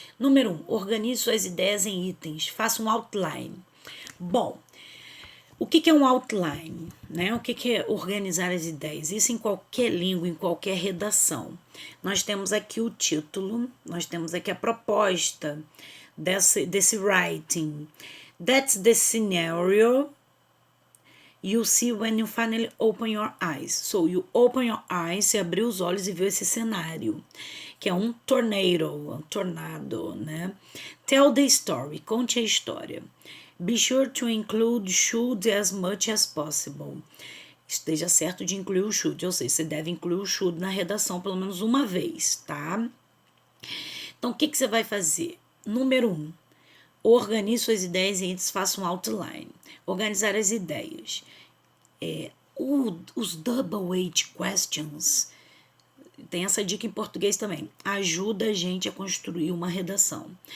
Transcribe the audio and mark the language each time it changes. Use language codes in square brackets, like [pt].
[pt] Número 1, organize suas ideias em itens, faça um outline. Bom, o que é um outline? Né? O que é organizar as ideias? Isso em qualquer língua, em qualquer redação. Nós temos aqui o título, nós temos aqui a proposta desse writing. [en] That's the scenario you see when you finally open your eyes. So, you open your eyes, [pt] você abriu os olhos e viu esse cenário, que é um tornado, né? [en] Tell the story, [pt] conte a história. [en] Be sure to include should as much as possible. [pt] Esteja certo de incluir o should, ou seja, você deve incluir o should na redação pelo menos uma vez, tá? Então, o que você vai fazer? Número 1, organize suas ideias e antes faça um outline. Organizar as ideias. Os double-weight questions, tem essa dica em português também, ajuda a gente a construir uma redação.